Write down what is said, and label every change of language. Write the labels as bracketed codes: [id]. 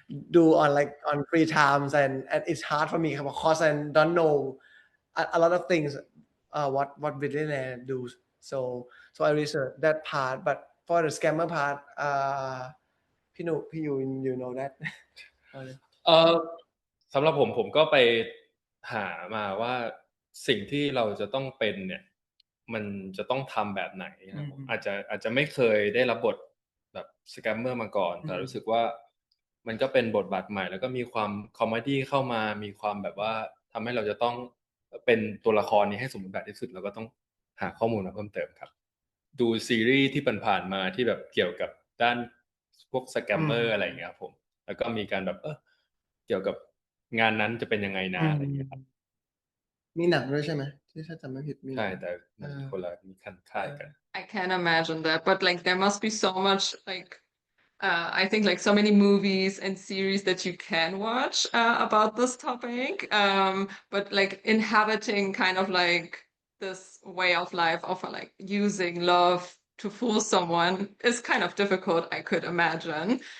[en] do on free times, and it's hard for me because I don't know a lot of things what billionaire do, so I research that part, but for the scammer part พี่ยู you know that [th] สำหรับผมก็ไปหามาว่าสิ่งที่เราจะต้องเป็นเนี่ยมันจะต้องทำแบบไหนนะผมอาจจะไม่เคยได้รับบทแบบสแกมเมอร์มาก่อนแต่รู้สึกว่า มันก็เป็นบทบาทใหม่แล้วก็มีความคอมเมดี้เข้ามามีความแบบว่าทำให้เราจะต้องเป็นตัวละครนี้ให้สมบูรณ์แบบที่สุดเราก็ต้องหาข้อมูลมาเพิ่มเติมครับดูซีรีส์ที่ผ่านๆมาที่แบบเกี่ยวกับด้านพวกสแกมเมอร์อะไรอย่างเงี้ยครับผมแล้วก็มีการแบบเกี่ยวกับงานนั้นจะเป็นยังไงนะอะไรอย่างเงี้ยครับ มีหนังด้วยใช่ไหมที่ถ้าจำไม่ผิดมี ใช่แต่คนละมีค่ายกัน [en] I can imagine that, but like there must be so much like I think like so many movies and series that you can watch about this topic. But like inhabiting kind of like this way of life of like using love to fool someone is kind of difficult, I could imagine.